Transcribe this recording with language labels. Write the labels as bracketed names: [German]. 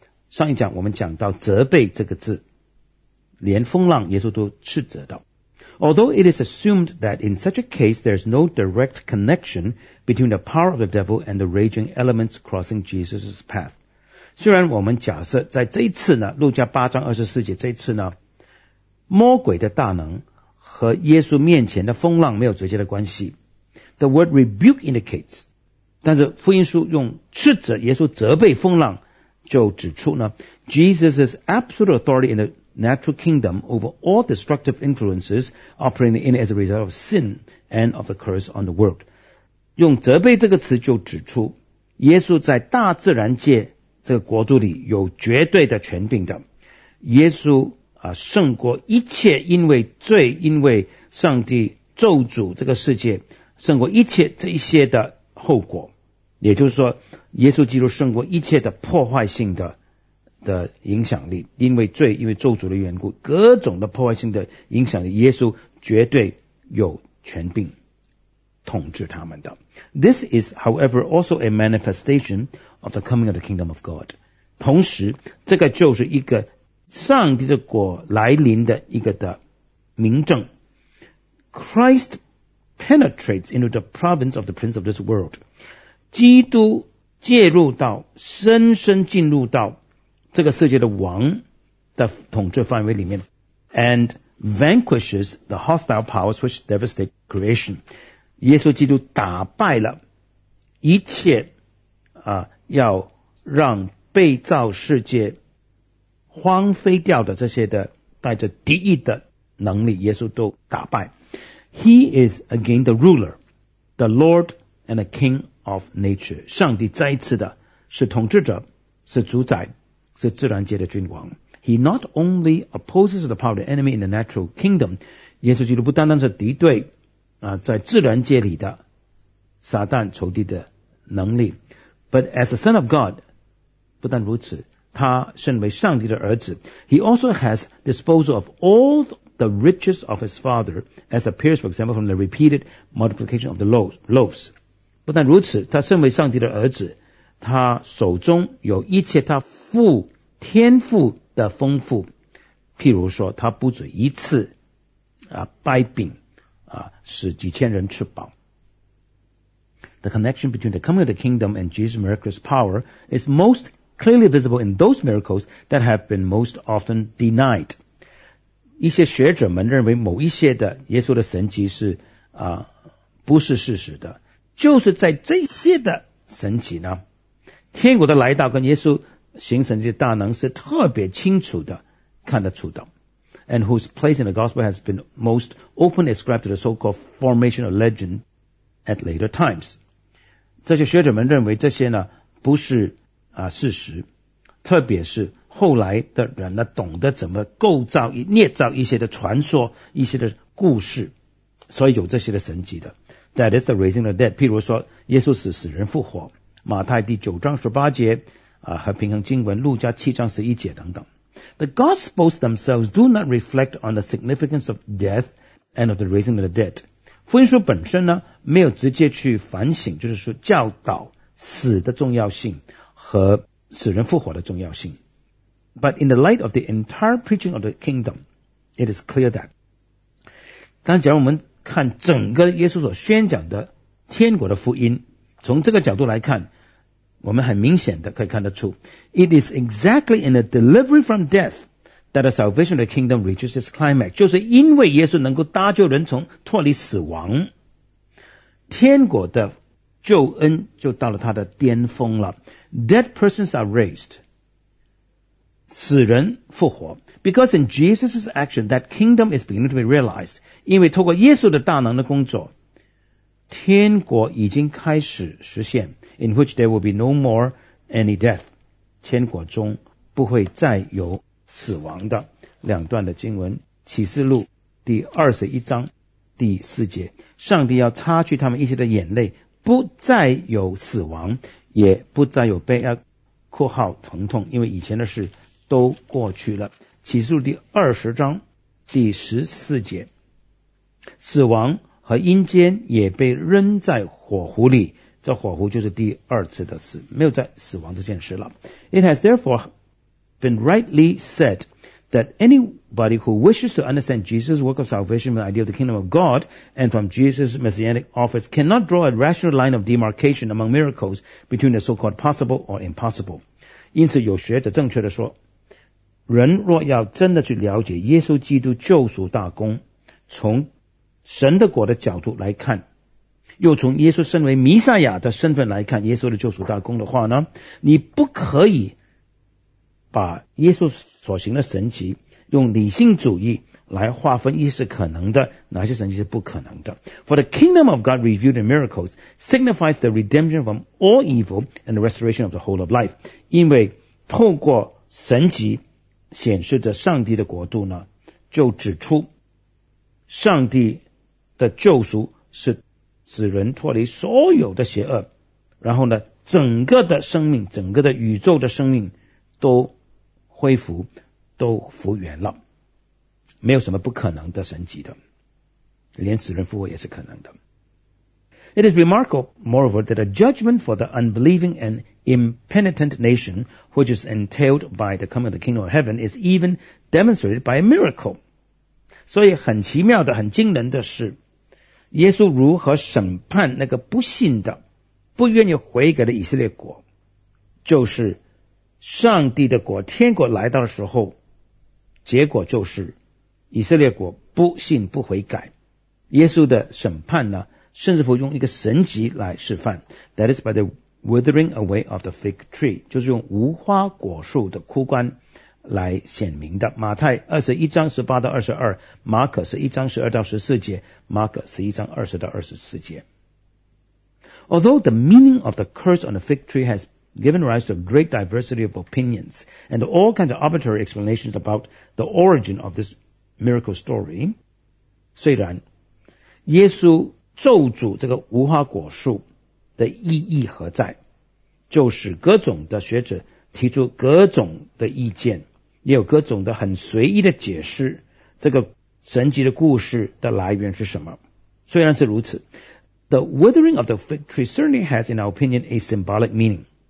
[Chinese] 上一讲我们讲到责备这个字，连风浪耶稣都斥责到。 [English] Although it is assumed that in such a case there is no direct connection between the power of the devil and the raging elements crossing Jesus' path. [Chinese] 虽然我们假设在这一次呢，路加八章二十四节这一次呢，魔鬼的大能和耶稣面前的风浪没有直接的关系。 [English] The word rebuke indicates, [Chinese] 但是福音书用斥责耶稣责备风浪就指出呢， [English] Jesus' absolute authority in the natural kingdom over all destructive influences operating in as a result of sin and of the curse on the world. [Chinese] 用责备这个词就指出耶稣在大自然界这个国度里有绝对的权柄的。耶稣胜过一切因为罪，因为上帝咒诅这个世界，胜过一切这一些的后果。也就是说耶稣基督胜过一切的破坏性 的影响力，因为罪，因为咒诅的缘故，各种的破坏性的影响力，耶稣绝对有权柄统治他们的。 [English] This is however also a manifestation of the coming of the kingdom of God. [Chinese] 同时这个就是一个上帝的国来临的一个的明证。 [English] Christ penetrates into the province of the prince of this world. [Chinese] 基督介入到，深深进入到这个世界的王的统治范围里面， [English] and vanquishes the hostile powers which devastate creation. [Chinese] 耶稣基督打败了一切要让被造世界荒废掉的这些的带着敌意的能力，耶稣都打败。 [English] He is again the ruler, the Lord and the King of nature. [Chinese] 上帝再一次的是统治者，是主宰，是自然界的君王。 [English] He not only opposes the power of the enemy in the natural kingdom. [Chinese] 耶稣基督不单单是敌对在自然界里的撒旦仇敌的能力， [English] but as the Son of God, [Chinese] 不但如此，他身为上帝的儿子， [English] He also has disposal of all the riches of his father, as appears, for example, from the repeated multiplication of the loaves. [Chinese] 不但如此，他身为上帝的儿子，他手中有一切他父天父的丰富，譬如说他不止一次掰饼使几千人吃饱。 [English] The connection between the coming of the kingdom and Jesus' miraculous power is most clearly visible in those miracles that have been most often denied. [Chinese] 一些学者们认为某一些的耶稣的神迹是不是事实的，就是在这些的神迹呢，天国的来到跟耶稣行神迹的大能是特别清楚的看得出的。 [English] And whose place in the gospel has been most openly ascribed to the so-called formation of legend at later times. [Chinese] 这些学者们认为这些呢不是事实，特别是后来的人呢懂得怎么构造捏造一些的传说，一些的故事，所以有这些的神迹的。 [English] That is the raising of the dead. [Chinese] 譬如说耶稣使死人复活，马太第九章十八节和平衡经文，路加七章十一节等等。 [English] The gospels themselves do not reflect on the significance of death and of the raising of the dead. [Chinese] 福音书本身呢没有直接去反省，就是说教导死的重要性和死人复活的重要性。 [English] But in the light of the entire preaching of the kingdom, it is clear that. [Chinese] 当然我们看整个耶稣所宣讲的天国的福音，从这个角度来看，我们很明显的可以看得出， [English] It is exactly in the delivery from death that the salvation of the kingdom reaches its climax. [Chinese] 就是因为耶稣能够搭救人从脱离死亡，天国的救恩就到了他的巅峰了。 [English] Dead persons are raised, [Chinese] 死人复活。 [English] Because in Jesus' action, that kingdom is beginning to be realized. [Chinese] 因为透过耶稣的大能的工作，天国已经开始实现， [English] In which there will be no more any death. [Chinese] 天国中不会再有死亡的。两段的经文，启示录第二十一章第四节，上帝要擦去他们一切的眼泪，不再有死亡，也不再有悲哀（括号疼痛），因为以前的事都。都过去了。启示录第二十章第十四节，死亡和阴间也被扔在火湖里，这火湖就是第二次的死，没有在死亡这件事了。 [English] It has therefore been rightly said that anybody who wishes to understand Jesus' work of salvation from the idea of the kingdom of God and from Jesus' messianic office cannot draw a rational line of demarcation among miracles between the so-called possible or impossible. [Chinese] 因此有学者正确地说，人若要真的去了解耶稣基督救赎大功，从神的国的角度来看，又从耶稣身为弥赛亚的身份来看耶稣的救赎大功的话呢，你不可以把耶稣所行的神迹用理性主义来划分，一是可能的，哪些神迹是不可能的。 [English] For the kingdom of God revealed in miracles signifies the redemption from all evil and the restoration of the whole of life. [Chinese] 因为透过神迹显示着上帝的国度呢，就指出上帝的救赎是使人脱离所有的邪恶，然后呢，整个的生命，整个的宇宙的生命都恢复，都复原了，没有什么不可能的神迹的，连死人复活也是可能的。 [English] It is remarkable, moreover, that a judgment for the unbelieving and impenitent nation which is entailed by the coming of the kingdom of heaven is even demonstrated by a miracle. [Chinese] 所以很奇妙的，很惊人的是，耶稣如何审判那个不信的，不愿意悔改的以色列国，就是上帝的国，天国来到的时候，结果就是以色列国不信不悔改。耶稣的审判呢，甚至乎用一个神迹来示范 ， [English] That is by the withering away of the fig tree， [Chinese] 就是用无花果树的枯干来显明的。马太二十一章十八到二十二，马可十一章十二到十四节，马可十一章二十到二十四节。 [English] Although the meaning of the curse on the fig tree has given rise to a great diversity of opinions and all kinds of arbitrary explanations about the origin of this miracle story. [Chinese] 虽然耶稣咒诅这个无花果树的意义何在，就是各种的学者提出各种的意见，也有各种的很随意的解释这个神迹的故事的来源是什么。虽然是如此， [English] The withering of the fig tree certainly has in our opinion a symbolic meaning.